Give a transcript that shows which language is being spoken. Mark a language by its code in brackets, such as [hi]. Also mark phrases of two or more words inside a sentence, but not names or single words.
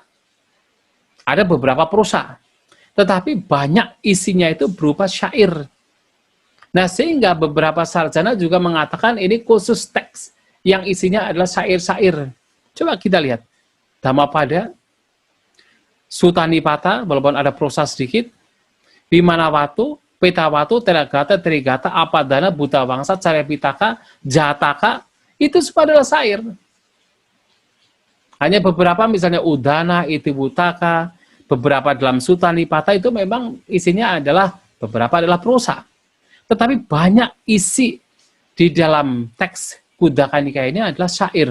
[id] Ada beberapa prosa, tetapi banyak isinya itu berupa syair. Nah, sehingga beberapa sarjana juga mengatakan ini khusus teks yang isinya adalah syair-syair. Coba kita lihat. Dhammapada, Sutta Nipata, walaupun ada prosa sedikit, Vimanawatu, Petawatu, Theragata, Therigatha, Apadana, Buddha Wangsa, Cariyapitaka, Jataka, itu semua adalah syair. Hanya beberapa misalnya Udana, Itibutaka, beberapa dalam Sutta Nipata itu memang isinya adalah beberapa adalah prosa. Tetapi banyak isi di dalam teks Khuddaka Nikaya ini adalah syair.